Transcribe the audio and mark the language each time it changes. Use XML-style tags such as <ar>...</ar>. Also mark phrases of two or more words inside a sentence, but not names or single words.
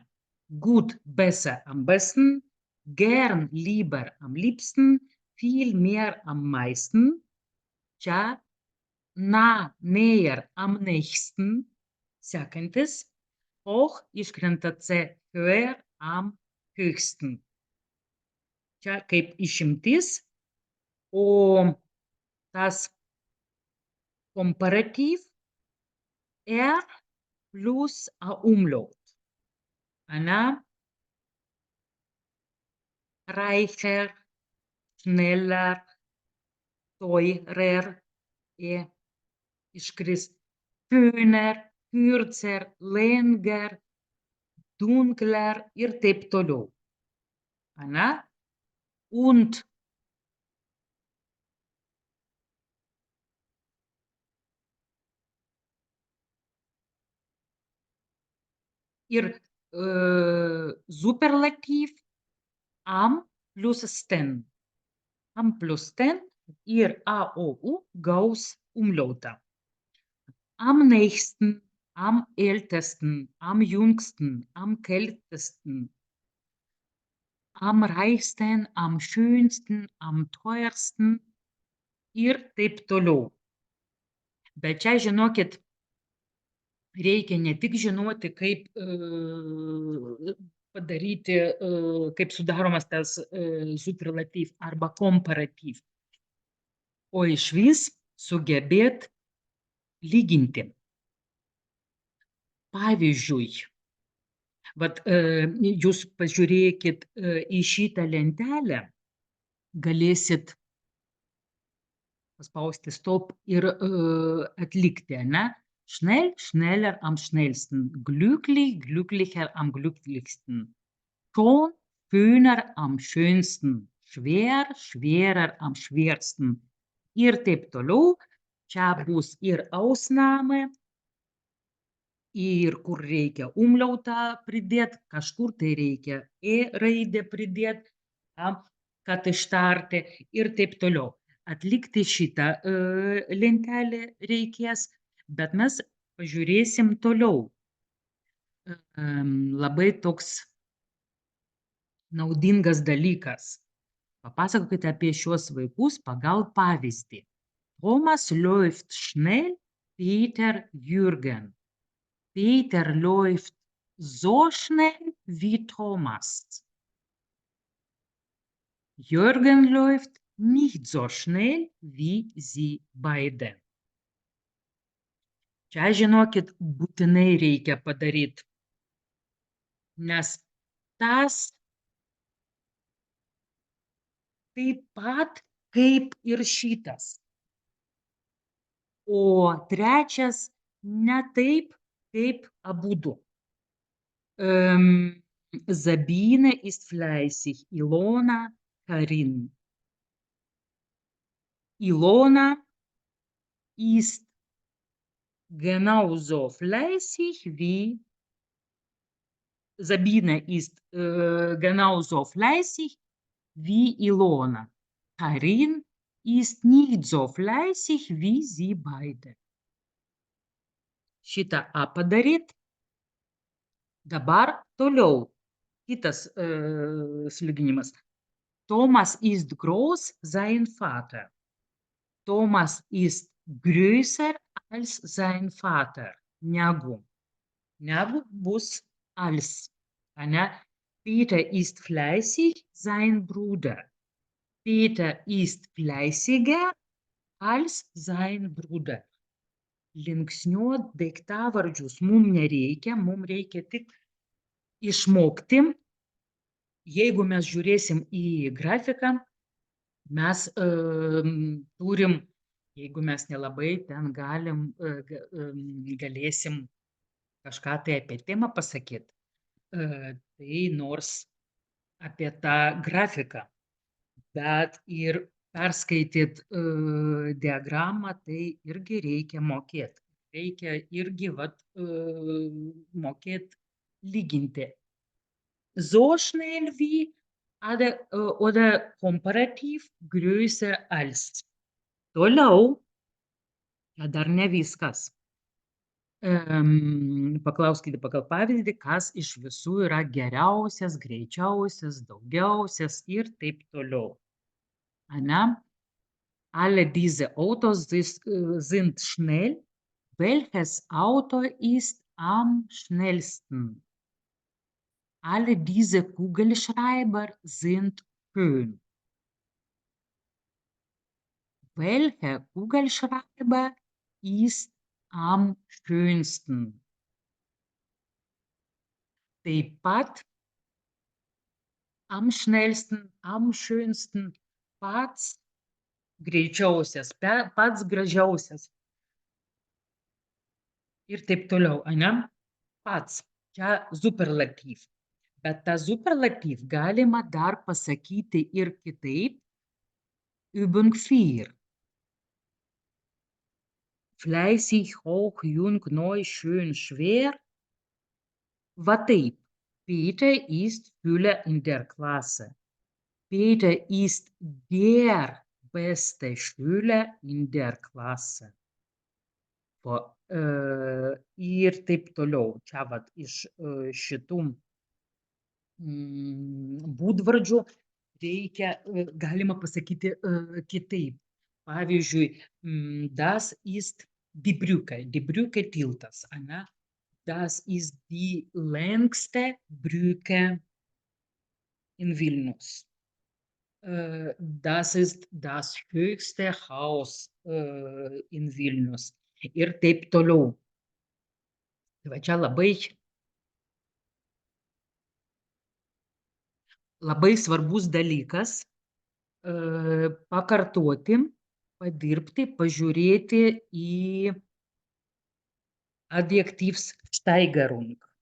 <de>Gut, besser, am besten, gern, lieber, am liebsten, viel mehr, am meisten. Čia nah, näher, am nächsten.</de> <lt>Sekantis.</lt> <de>Hoch iškrenta C, höher, am höchsten.</de> <lt>Čia kaip išimtis. O tas</lt> <de>komparativ plus Umlaut. Reicher, schneller, teurer, iškris schöner, kürzer, länger, dunkler</de> <lt>ir taip toliau.</lt> <de>Und ir superlativ am plus sten. Am plus sten ir A, O, U gaus Umlaute. Am nächsten, am ältesten, am jüngsten, am kältesten, am reichsten, am schönsten, am teuersten</de> <lt>ir taip toliau. Bet čia, žinokit, reikia ne tik žinoti, kaip padaryti, kaip sudaromas tas superlativ arba komparativ, o išvis sugebėt lyginti. Pavyzdžiui, jūs pažiūrėkit į šitą lentelę, galėsit paspausti stop ir atlikti,</lt> <de>Schnell, schneller, am schnellsten. Glücklich, glücklicher, am glücklichsten. Schon, schöner, am schönsten. Schwer, schwerer, am schwersten.</de> <lt>Ir taip toliau. Čia bus ir Ausnahme, ir kur reikia umliautą pridėt, kažkur tai reikia raidę pridėt, kad ištarti ir taip toliau. Atlikti šitą lentelę reikės, bet mes pažiūrėsim toliau. Labai toks naudingas dalykas. Papasakokite apie šiuos vaikus pagal pavyzdį.</lt> <de>Thomas läuft schnell, Peter Jürgen. Peter läuft so schnell wie Thomas. Jürgen läuft nicht so schnell wie sie beide.</de> <lt>Čia, žinokit, būtinai reikia padaryti, nes tas taip pat kaip ir šitas. O trečias ne taip, kaip abudu.</lt> <de>Sabine ist fleißig, Ilona, Karin. Ilona ist genauso fleißig wie Sabine ist genauso fleißig wie Ilona. Karin ist nicht so fleißig wie sie beide.</de> <lt>Šitą padaryt. Dabar toliau. Kitas sulyginimas.</lt> <de>Thomas ist groß, sein Vater. Thomas ist größer als sein Vater.</de> <lt>Negu. Negu bus als. Ane?</lt> <de>Peter ist fleißig, sein Bruder. Peter ist fleißiger als sein Bruder.</de> <lt>Linksniuot daiktavardžius mums nereikia, mums reikia tik išmokti. Jeigu mes žiūrėsim į grafiką, mes turim, jeigu mes nelabai ten galėsim kažką tai apie temą pasakyti, tai nors apie tą grafiką, bet ir perskaityt diagramą, tai irgi reikia mokėti. Reikia irgi mokėti lyginti.</lt> <de>So schnell wie oder komparativ größer als.</de> <lt>Toliau, dar ne viskas. Paklauskite pagal pavyzdį, kas iš visų yra geriausias, greičiausias, daugiausias ir taip toliau. Ane?</lt> <de>Alle diese Autos sind schnell. Welches Auto ist am schnellsten? Alle diese Kugelschreiber sind schön. Welcher Kugelschreiber ist am schönsten?</de> <lt>Taip pat</lt> <de>am schnellsten, am schönsten,</de> <lt>pats greičiausias, pats gražiausias. Ir taip toliau, ane? Pats. Čia superlatyv. Bet tą superlatyv galima dar pasakyti ir kitaip.</lt> <de>Übung 4. Fleißig, hoch, jung, neu, schön, schwer.</de> <lt>Va taip.</lt> <de>Peter ist Schüler in der Klasse. Peter ist der beste Schüler in der Klasse.</de> <lt>Ir taip toliau. Čia vat iš šitų būdvardžių reikia, galima pasakyti kitaip. Pavyzdžiui,</lt> <de>das ist die Brücke. Die Brücke</de> <lt>tiltas, ane?</lt> <de>Das ist die längste Brücke in Vilnius. Das ist das höchste Haus in Vilnius.</de> <lt>Ir taip toliau. Tai va čia labai svarbus dalykas pakartoti, padirbti, pažiūrėti į Adjektivsteigerung.</lt>